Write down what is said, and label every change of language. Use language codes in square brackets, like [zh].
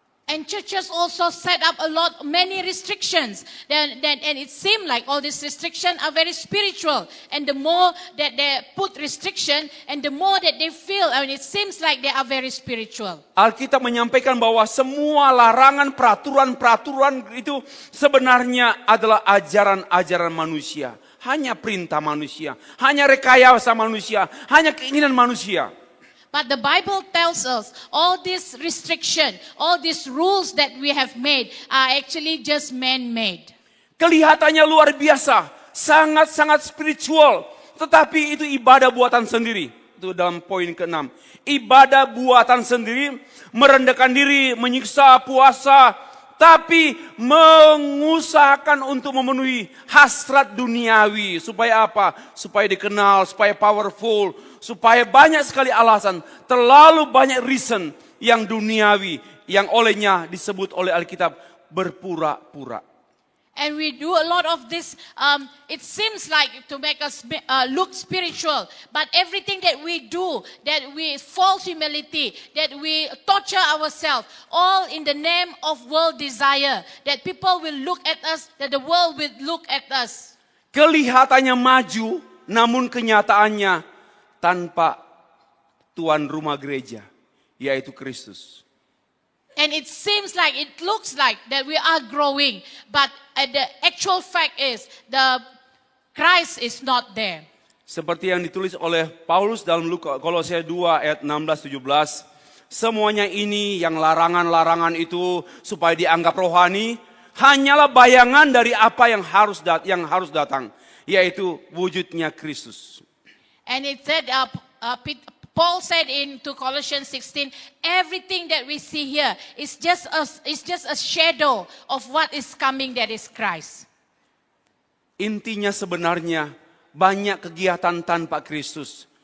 [en] And churches also set up many restrictions. And it seemed like all these restrictions are very spiritual. And the more that they put restriction, and the more that they feel, it seems like they are very spiritual. [id] Alkitab menyampaikan bahwa semua larangan, peraturan itu sebenarnya adalah ajaran-ajaran manusia. Hanya perintah manusia, hanya rekayasa manusia, hanya keinginan manusia. [en] But the Bible tells us all this restriction, all these rules that we have made are actually just man-made. [id] Kelihatannya luar biasa, sangat-sangat spiritual, tetapi itu ibadah buatan sendiri. Itu dalam poin ke-6. Ibadah buatan sendiri, merendahkan diri, menyiksa, puasa, tapi mengusahakan untuk memenuhi hasrat duniawi. Supaya apa? Supaya dikenal, supaya powerful, supaya banyak sekali alasan, terlalu banyak reason yang duniawi, yang olehnya disebut oleh Alkitab berpura-pura. [en] And we do a lot of this, it seems like to make us look spiritual. But everything that we do, that we false humility, that we torture ourselves, all in the name of world desire. That people will look at us, that the world will look at us. [id] Kelihatannya maju, namun kenyataannya tanpa tuan rumah gereja, yaitu Kristus. [en] And it seems like, it looks like that we are growing. But the actual fact is, the Christ is not there. [id] Seperti yang ditulis oleh Paulus dalam Kolose 2 ayat 16-17. Semuanya ini yang larangan-larangan itu supaya dianggap rohani. hanyalah bayangan dari apa yang harus datang, yaitu wujudnya Kristus. [en] And it said, Paul said to Colossians 16, everything that we see here is just a shadow of what is coming, that is Christ. [id] Intinya sebenarnya banyak kegiatan tanpa Kristus.